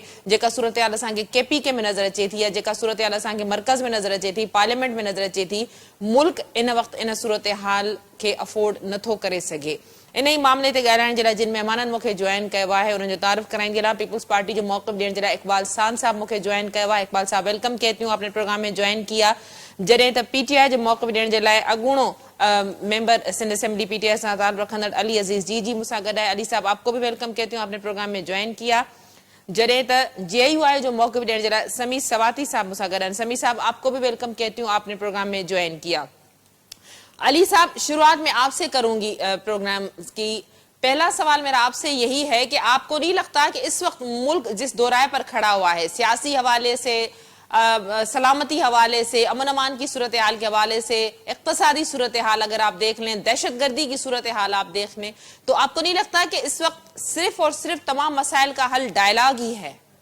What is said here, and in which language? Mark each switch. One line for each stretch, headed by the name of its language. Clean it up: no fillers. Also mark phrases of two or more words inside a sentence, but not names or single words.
Sindhi: जेका सूरत हाल असांखे केपीके में नज़र अचे थी या जेका सूरत हाल असांखे मर्कज़ में नज़र अचे थी, पार्लियामेंट में नज़र अचे थी, मुल्क इन वक़्तु इन सूरत हाल खे अफोर्ड नथो करे सघे। इन ई मामले ते ॻाल्हाइण जे लाइ जिन महिमाननि मूंखे जॉइन कयो आहे उन्हनि जो तारीफ़ कराइण जे लाइ पीपल्स पार्टी जो मौक़िफ़ ॾियण जे लाइ इकबाल सान साहब मूंखे जॉइन कयो आहे।
Urdu: اقبال صاحب ویلکم کہتی ہوں، آپ نے پروگرام میں جوائن کیا.
Sindhi: जॾहिं त पीटीआई जो मौक़िफ़ ॾियण जे लाइ अॻूणो मेंबर सिंध असेंबली पीटीआई सां ताल्लुक़ रखंदड़ अली अज़ीज़ जी मूंसां गॾु आहे।
Urdu: علی صاحب آپ کو بھی ویلکم کہتی ہوں، آپ نے پروگرام میں جوائن کیا.
Sindhi: जॾहिं त जेयूआई जो मौक़िफ़ ॾियण जे लाइ समी सवाती साहब मूंसां गॾु आहिनि।
Urdu: سمیع صاحب آپ کو بھی ویلکم کہتی ہوں، آپ نے پروگرام میں جوائن کیا۔ علی صاحب، شروعات میں آپ سے کروں گی پروگرام کی. پہلا سوال میرا آپ سے یہی ہے کہ آپ کو نہیں لگتا کہ اس وقت ملک جس دوراہے پر کھڑا ہوا ہے، سیاسی حوالے سے، سلامتی حوالے سے، امن امان کی صورتحال کے حوالے سے، اقتصادی صورتحال اگر آپ دیکھ لیں، دہشت گردی کی صورتحال آپ دیکھ لیں، تو آپ کو نہیں لگتا کہ اس وقت صرف اور صرف تمام مسائل کا حل ڈائیلاگ ہی ہے?